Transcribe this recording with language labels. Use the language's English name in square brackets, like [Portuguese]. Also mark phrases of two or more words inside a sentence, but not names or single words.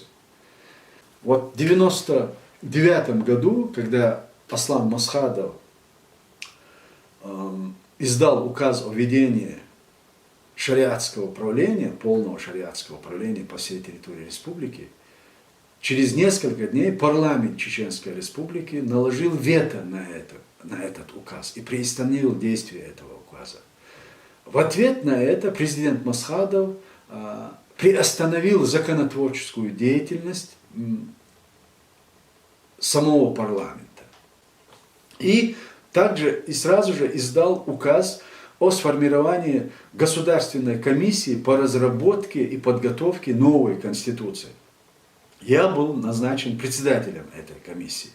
[Russian] Вот в 1999 году, когда Аслан Масхадов издал указ о введении шариатского управления, полного шариатского управления по всей территории республики, через несколько дней парламент Чеченской Республики наложил вето на этот указ и приостановил действие этого указа. В ответ на это президент Масхадов приостановил законотворческую деятельность самого парламента. И также и сразу же издал указ о сформировании Государственной комиссии по разработке и подготовке новой Конституции. Я был назначен председателем этой комиссии.